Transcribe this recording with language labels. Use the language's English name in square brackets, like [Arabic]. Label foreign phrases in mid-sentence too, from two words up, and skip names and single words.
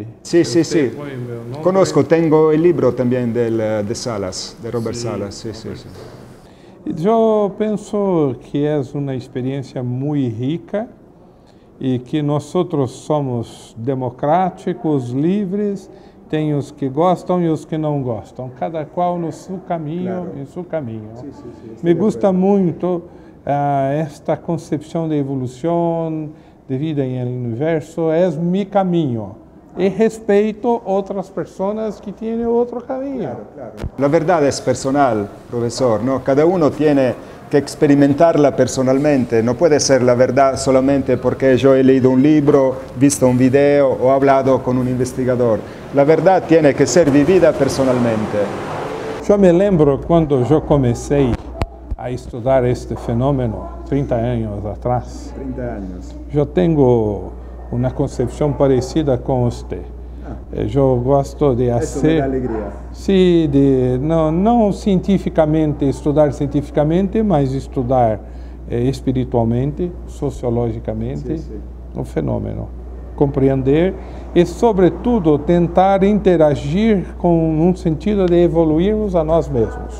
[Spanish] Sí. Conozco, tengo el libro también de Salas, de Robert Salas. Sí. Yo pienso que es una experiencia muy rica y que nosotros somos democráticos, [Portuguese] livres, tem os que gostam e os que não gostam, cada qual no seu caminho, claro. Em seu caminho. [Spanish] Sí, Me gusta [Portuguese] muito esta concepção de evolução, de vida em el universo, é mi caminho. [Spanish] Y respeto otras personas que tienen otro camino. Claro. La verdad es personal, profesor, ¿no? Cada uno tiene que experimentarla personalmente. No puede ser la verdad solamente porque yo he leído un libro, visto un video o hablado con un investigador. La verdad tiene que ser vivida personalmente. Yo me lembro cuando yo comencé a estudar este fenómeno 30 años atrás. 30 años. Yo tengo una concepción parecida con usted. Yo gosto de hacer... Eso me da alegría. [Portuguese] Sí, no cientificamente, estudar cientificamente, mas estudar espiritualmente, sociologicamente, o fenômeno. Compreender e, sobretudo, tentar interagir com um sentido de evoluirmos a nós mesmos.